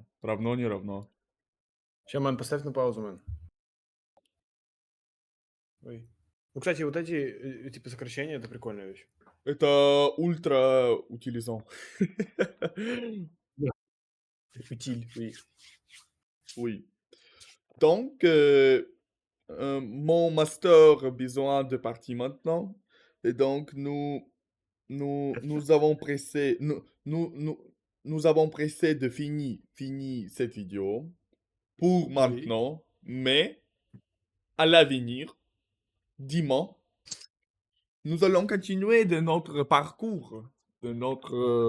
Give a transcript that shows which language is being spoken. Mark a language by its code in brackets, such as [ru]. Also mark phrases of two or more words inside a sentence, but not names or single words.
[ru] Равно, не равно. Сейчас, мэн, поставь на паузу, мэн. Ой. Ну, кстати, вот эти типа сокращения, это прикольная вещь. Это ультра утилизant. Утиль, [fr] oui. Oui. Donc, mon master a besoin de partir maintenant. Et donc, nous avons pressé, nous avons pressé de finir cette vidéo pour maintenant, mais à l'avenir, dimanche, nous allons continuer de notre parcours, de notre,